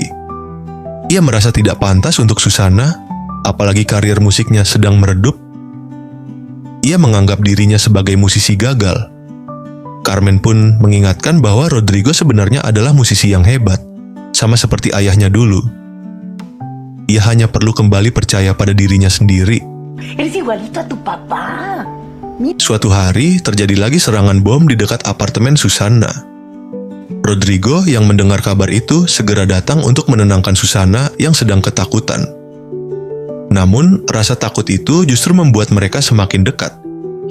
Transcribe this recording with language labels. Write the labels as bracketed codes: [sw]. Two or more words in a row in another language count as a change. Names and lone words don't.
[id] Ia merasa tidak pantas untuk Susana, apalagi karir musiknya sedang meredup. Ia menganggap dirinya sebagai musisi gagal. Carmen pun mengingatkan bahwa Rodrigo sebenarnya adalah musisi yang hebat, sama seperti ayahnya dulu. Ia hanya perlu kembali percaya pada dirinya sendiri. [es] Eres igualito a tu papá. [id] Suatu hari, terjadi lagi serangan bom di dekat apartemen Susana. Rodrigo yang mendengar kabar itu segera datang untuk menenangkan Susana yang sedang ketakutan. Namun, rasa takut itu justru membuat mereka semakin dekat.